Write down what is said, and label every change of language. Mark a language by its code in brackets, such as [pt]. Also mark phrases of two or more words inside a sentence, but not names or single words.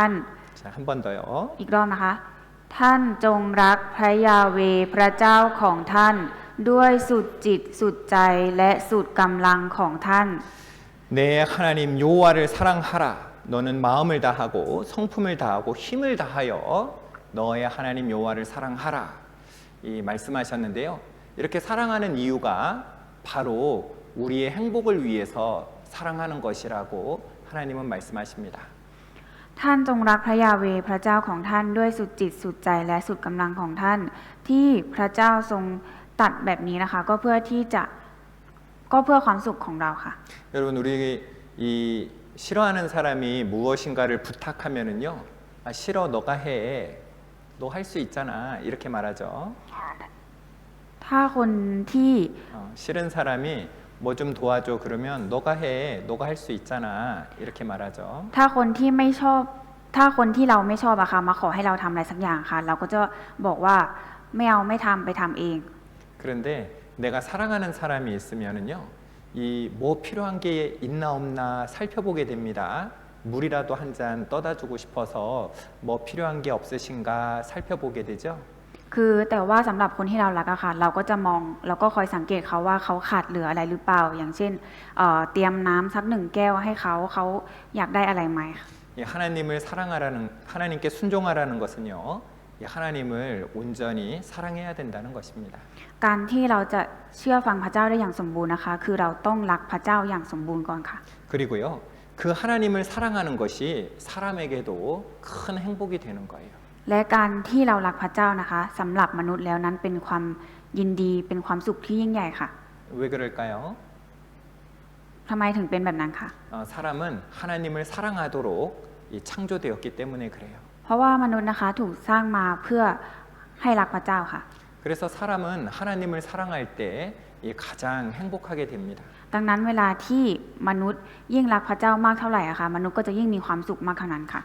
[ko] 자, 한 번 더요. [th] อีกรอบนะคะท่านจงรักพระยาเวห์พระเจ้าของท่านด้วยสุดจิตสุดใจและสุดกำลังของท่าน [ko] 내 하나님 여호와를 사랑하라. 너는 마음을 다하고 성품을 다하고 힘을 다하여 너의 하나님 여호와를 사랑하라. 이 말씀하셨는데요. 이렇게 사랑하는 이유가 바로 우리의 행복을 위해서 사랑하는 것이라고 하나님은 말씀하십니다. [th] ท่านจงรักพระยาเวห์พระเจ้าของท่านด้วยสุดจิตสุดใจและสุดกำลังของท่านที่พระเจ้าทรงตรัสแบบนี้นะคะก็เพื่อความสุขของเราค่ะ [ko] 여러분 우리 이 싫어하는 사람이 무엇인가를 부탁하면은요. 아 싫어 너가 해. 너 할 수 있잖아. 이렇게 말하죠. [th] ถ้าคนที่ [ko] 싫은 사람이 뭐 좀 도와줘 그러면 너가 해. 너가 할 수 있잖아. 이렇게 말하죠. [th] ถ้าคนที่ไม่ชอบถ้าคนที่เราไม่ชอบอะค่ะมาขอให้เราทำอะไรสักอย่างค่ะเราก็จะบอกว่าไม่เอาไม่ทำไปทำเอง [ko] 그런데 내가 사랑하는 사람이 있으면은요. 이 뭐 필요한 게 있나 없나 살펴보게 됩니다. 물이라도 한 잔 떠다 주고 싶어서 뭐 필요한 게 없으신가 살펴보게 되죠. [th] คือแต่ว่าสำหรับคนที่เรารักอะค่ะเราก็จะมองเราก็คอยสังเกตเขาว่าเขาขาดเหลืออะไรหรือเปล่าอย่างเช่นเตรียมน้ำสัก1 แก้วให้เขาอยากได้อะไรไหม [ko] 하나님께 순종하라는 것은요. 이 하나님을 온전히 사랑해야 된다는 것입니다. [th] การที่เราจะเชื่อฟังพระเจ้าได้อย่างสมบูรณ์นะคะคือเราต้องรักพระเจ้าอย่างสมบูรณ์ก่อนค่ะ [ko] 그리고요. 그 하나님을 사랑하는 것이 사람에게도 큰 행복이 되는 거예요. [th] และการที่เรารักพระเจ้านะคะสำหรับมนุษย์แล้วนั้นเป็นความยินดีเป็นความสุขที่ยิ่งใหญ่ค่ะ [ko] 왜 그럴까요? [th] ทำไมถึงเป็นแบบนั้นคะ [ko] 사람은 하나님을 사랑하도록 창조되었기 때문에 그래요. [th] เพราะว่ามนุษย์นะคะถูกสร้างมาเพื่อให้รักพระเจ้าค่ะ [ko] 그래서 사람은 하나님을 사랑할 때 가장 행복하게 됩니다. [th] ดังนั้นเวลาที่มนุษย์ยิ่งรักพระเจ้ามากเท่าไหร่อะค่ะมนุษย์ก็จะยิ่งมีความสุขมากเท่านั้นค่ะ